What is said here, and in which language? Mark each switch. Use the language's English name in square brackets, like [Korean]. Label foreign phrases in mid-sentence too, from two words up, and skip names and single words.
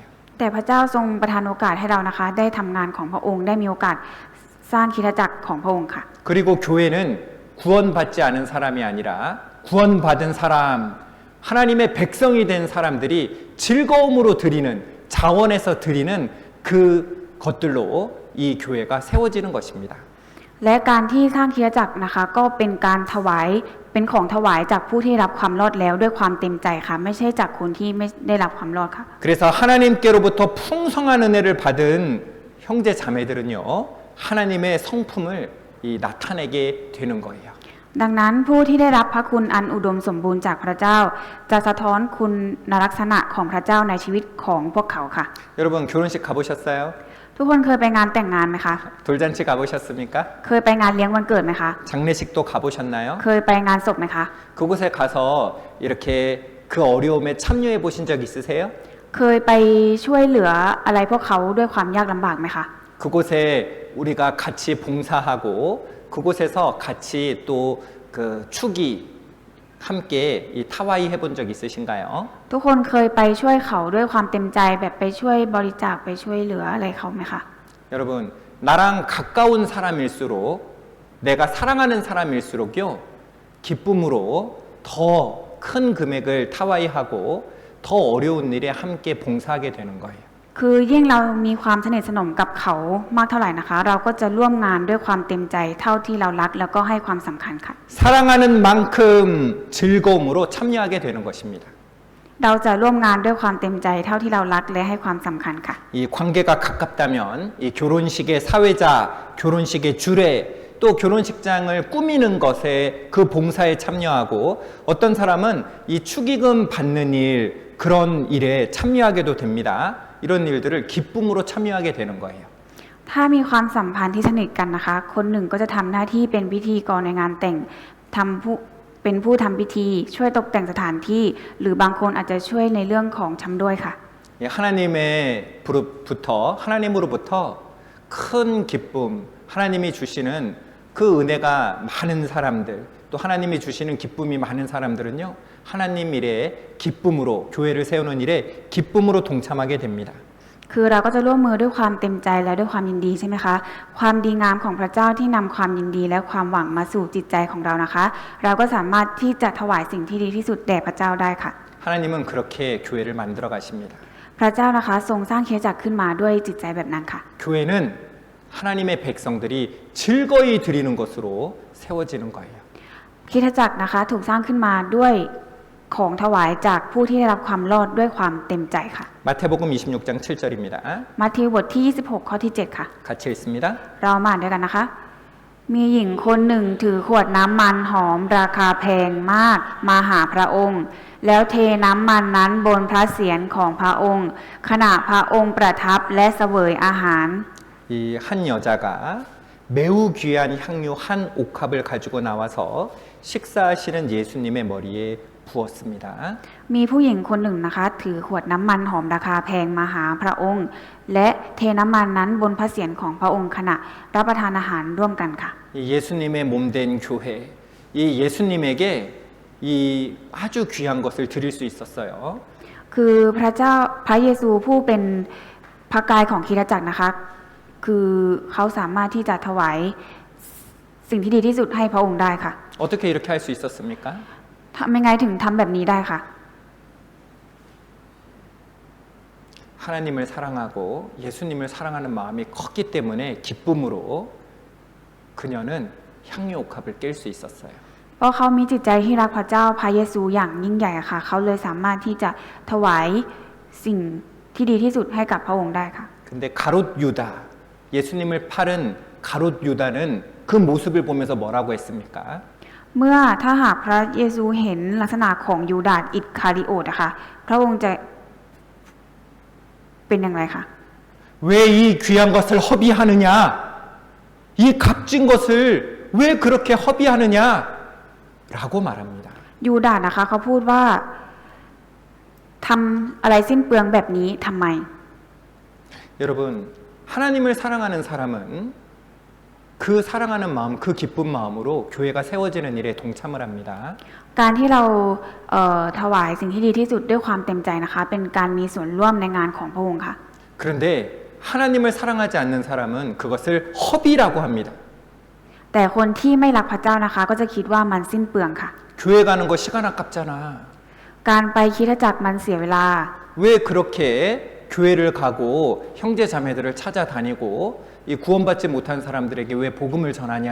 [Thai] แต่พระเจ้าทรงประทานโอกาสให้เรานะคะ ได้ทำงานของพระองค์ได้มีโอกาสสร้างคริสตจักรของพระองค์ค่ะ [Korean] 그리고 교회는 구원받지 않은 사람이 아니라 구원받은 사람, 하나님의 백성이 된 사람들이 즐거움으로 드리는 자원에서 드리는 그 것들로 이 교회가 세워지는 것입니다. [Thai] และการที่สร้างคริสตจักรนะคะ ก็เป็นการถวายเป็นของถวายจากผู้ที่รับความรอดแล้วด้วยความเต็มใจค่ะ ไม่ใช่จากคนที่ไม่ได้รับความรอดค่ะ [Korean] 그래서 하나님께로부터 풍성한 은혜를 받은 형제 자매들은요, 하나님의 성품을 나타내게 되는 거예요. [Thai] ดังนั้นผู้ที่ได้รับพระคุณอันอุดมสมบูรณ์จากพระเจ้า จะสะท้อนคุณลักษณะของพระเจ้าในชีวิตของพวกเขาค่ะ [Korean] 여러분 결혼식 가보셨어요? [Thai] ทุกคนเคยไปงานแต่งงานไหมคะ [Korean] 돌잔치 가보셨습니까? [Thai] เคยไปงานเลี้ยงวันเกิดไหมคะ [Korean] 장례식도 가보셨나요? [Thai] เคยไปงานศพไหมคะ [Korean] 그곳에 가서 이렇게 그 어려움에 참여해 보신 적 있으세요? [Thai] เคยไปช่วยเหลืออะไรพวกเขาด้วยความยากลำบากไหมคะ [Korean] 그곳에 우리가 같이 봉사하고 그곳에서 같이 또 그 축이 함께 이 타와이 해본 적 있으신가요? [Thai] ทุกคนเคยไปช่วยเขาด้วยความเต็มใจแบบไปช่วยบริจาคไปช่วยเหลืออะไรเขาไหมคะ [Korean] 여러분, 나랑 가까운 사람일수록 내가 사랑하는 사람일수록요, 기쁨으로 더 큰 금액을 타와이하고 더 어려운 일에 함께 봉사하게 되는 거예요. [Thai] คือยิ่งเรามีความสนิทสนมกับเขามากเท่าไหร่นะคะ เราก็จะร่วมงานด้วยความเต็มใจเท่าที่เรารักแล้วก็ให้ความสำคัญค่ะ [Korean] 사랑하는 만큼 즐거움으로 참여하게 되는 것입니다. [Thai] เราจะร่วมงานด้วยความเต็มใจเท่าที่เรารักและให้ความสำคัญค่ะ [Korean] 이 관계가 가깝다면 이 결혼식의 사회자, 결혼식의 주례, 또 결혼식장을 꾸미는 것에 그 봉사에 참여하고 어떤 사람은 이 축의금 받는 일, 그런 일에 참여하게도 됩니다. 이런 일들을 기쁨으로 참여하게 되는 거예요. [Thai] ถ้ามีความสัมพันธ์ที่สนิทกันนะคะ คนหนึ่งก็จะทำหน้าที่เป็นพิธีกรในงานแต่งเป็นผู้ทำพิธีช่วยตกแต่งสถานที่ หรือบางคนอาจจะช่วยในเรื่องของชำด้วยค่ะ [Korean] 하나님으로부터 큰 기쁨, 하나님이 주시는 그 은혜가 많은 사람들, 또 하나님이 주시는 기쁨이 많은 사람들은요, 하나님 일에 기쁨으로, 교회를 세우는 일에 기쁨으로 동참하게 됩니다. [Thai] คือเราก็จะร่วมมือด้วยความเต็มใจและด้วยความยินดีใช่ไหมคะ ความดีงามของพระเจ้าที่นำความยินดีและความหวังมาสู่จิตใจของเรานะคะ เราก็สามารถที่จะถวายสิ่งที่ดีที่สุดแด่พระเจ้าได้ค่ะ [Korean] 하나님은 그렇게 교회를 만들어 가십니다. [Thai] พระเจ้านะคะทรงสร้างคริสตจักรขึ้นมาด้วยจิตใจแบบนั้นค่ะ [Korean] 교회는 하나님의 백성들이 즐거이 드리는 것으로 세워지는 거예요. [Thai] คริสตจักรนะคะถูกสร้างขึ้นมาด้วยของถวายจากผู้ที่ได้รับความรอดด้วยความเต็มใจค่ะ [Korean] 마태복음 26장 7절입니다. [Thai] มัทธิวบทที่26ข้อที่7ค่ะ [Korean] 같이 읽습니다. [Thai] เรามาอ่านด้วยกันนะคะ มีหญิงคนหนึ่งถือขวดน้ำมันหอมราคาแพงมากมาหาพระองค์ แล้วเทน้ำมันนั้นบนพระเศียรของพระองค์ ขณะพระองค์ประทับและเสวยอาหาร [Korean] 이 한 여자가 매우 귀한 향유 한 옥합을 가지고 나와서 식사하시는 예수님의 머리에 부었습니다. [Thai] มีผู้หญิงคนหนึ่งนะคะ ถือขวดน้ำมันหอมราคาแพงมาหาพระองค์ และเทน้ำมันนั้นบนพระเศียรของพระองค์ขณะรับประทานอาหารร่วมกันค่ะ [Korean] 이 예수님의 몸된 교회, 이 예수님에게 이 아주 귀한 것을 드릴 수 있었어요. [Thai] คือพระเจ้าพระเยซูผู้เป็นพระกายของคริสตจักรนะคะ คือเขาสามารถที่จะถวายสิ่งที่ดีที่สุดให้พระองค์ได้ค่ะ [Korean] 어떻게 이렇게 할 수 있었습니까? [Thai] ทำยังไงถึงทำแบบนี้ได้ค่ะ [Korean] 하나님을 사랑하고 예수님을 사랑하는 마음이 컸기 때문에 기쁨으로 그녀는 향유 옥합을 깰 수 있었어요. [Thai] เพราะเขามีจิตใจที่รักพระเจ้าพระเยซูอย่างยิ่งใหญ่ค่ะ เขาเลยสามารถที่จะถวายสิ่งที่ดีที่สุดให้กับพระองค์ได้ค่ะ [Korean] 근데 가롯 유다, 예수님을 팔은 가롯 유다는 그 모습을 보면서 뭐라고 했습니까? [Thai] เมื่อถ้าหากพระเยซูเห็นลักษณะของยูดาสอิสคาริโอตนะคะพระองค์จะเป็นอย่างไรคะ [Korean] 왜 이 귀한 것을 허비하느냐? 이 값진 것을 왜 그렇게 허비하느냐? 라고 말합니다. [Thai] ยูดาสนะคะเขาพูดว่าทำอะไรสิ้นเปลืองแบบนี้ทำไม [Korean] 여러분, 하나님을 사랑하는 사람은 그 사랑하는 마음, 그 기쁜 마음으로 교회가 세워지는 일에 동참을 합니다. [Thai] การที่เราถวายสิ่งที่ดีที่สุดด้วยความเต็มใจนะคะ เป็นการมีส่วนร่วมในงานของพระองค์ค่ะ [Korean] 그런데 하나님을 사랑하지 않는 사람은 그것을 허비라고 합니다. [Thai] แต่คนที่ไม่รักพระเจ้านะคะ ก็จะคิดว่ามันสิ้นเปลืองค่ะ [Korean] 교회 가는 거 시간 아깝잖아. [Thai] การไปคริสตจักรมันเสียเวลา [Korean] 왜 그렇게 교회를 가고 형제 자매들을 찾아다니고 이 구원받지 못한 사람들에게 왜 복음을 전하냐?